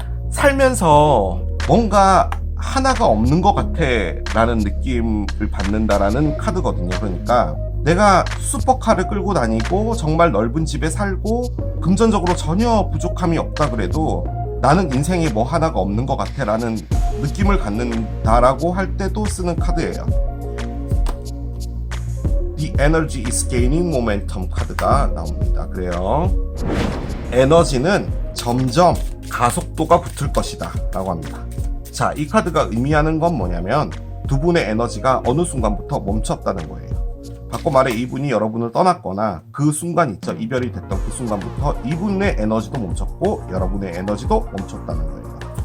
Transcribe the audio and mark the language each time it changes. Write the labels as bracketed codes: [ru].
[ko] 살면서 뭔가 하나가 없는 것 같아 라는 느낌을 받는다라는 카드거든요. 그러니까 내가 슈퍼카를 끌고 다니고 정말 넓은 집에 살고 금전적으로 전혀 부족함이 없다 그래도 나는 인생에 뭐 하나가 없는 것 같아 라는 느낌을 갖는다라고 할 때도 쓰는 카드예요. [en] The energy is gaining momentum [ko] 카드가 나옵니다. 그래요. 에너지는 점점 가속도가 붙을 것이다 라고 합니다. 자, 이 카드가 의미하는 건 뭐냐면 두 분의 에너지가 어느 순간부터 멈췄다는 거예요. 바꿔 말해 이분이 여러분을 떠났거나 그 순간 있죠. 이별이 됐던 그 순간부터 이분의 에너지도 멈췄고 여러분의 에너지도 멈췄다는 거예요.